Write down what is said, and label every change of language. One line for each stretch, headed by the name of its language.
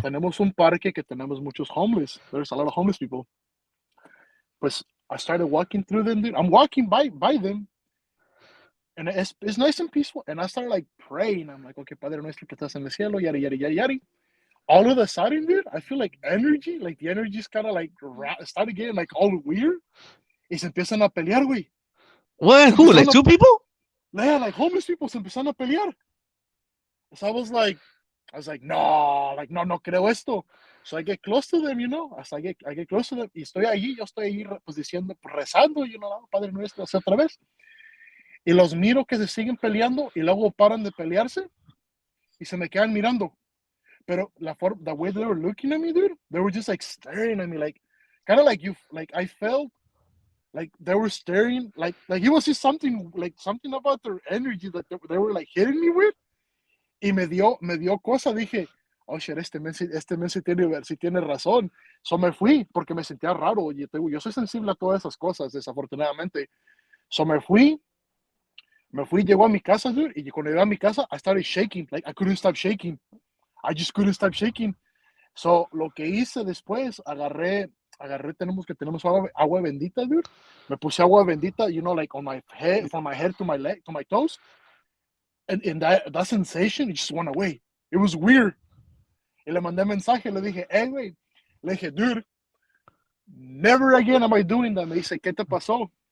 Spanish: Tenemos un parque que tenemos muchos homeless.
English: There's a lot of homeless people.
Spanish: Pues
English: I started walking through them, dude. I'm walking by them, and it's nice and peaceful. And I started like praying. I'm like, okay,
Spanish: Padre Nuestro que estás en el cielo,
English: yada yada yada yada. All of a sudden, dude, I feel like the energy's kind of like started getting like all weird.
Spanish: Y se empiezan a pelear, güey.
English: What? Who? Like two people? Yeah, like homeless people
Spanish: se empezaron a pelear.
English: So I was like,
Spanish: no creo esto.
English: So I get close to them, as I get close to them.
Spanish: Y yo estoy allí, pues diciendo, pues, rezando, Padre Nuestro, así otra vez. Y los miro que se siguen peleando y luego paran de pelearse y se me quedan mirando. Pero
English: the way they were looking at me, dude, they were just like staring at me, like, kind of like I felt like they were staring, like it was just something about their energy that they were like hitting me with.
Spanish: Y me dio cosa, dije,
English: oh shit,
Spanish: este men sí tiene razón.
English: So
Spanish: me fui porque me sentía raro. Oye, yo soy sensible a todas esas cosas, desafortunadamente. So me fui, llegó a mi casa, dude, y cuando llegué a mi casa,
English: I started shaking, like I couldn't stop shaking. I just couldn't stop shaking.
Spanish: So lo que hice después, agarré, tenemos agua bendita,
English: dude.
Spanish: Me puse agua bendita,
English: like on my head, from my head to my leg, to my toes. And that sensation, it just went away. It was weird.
Spanish: Y le mandé mensaje, le dije,
English: hey,
Spanish: güey. Le dije,
English: dude, Never again am I doing that.
Spanish: Me dice, ¿qué te pasó?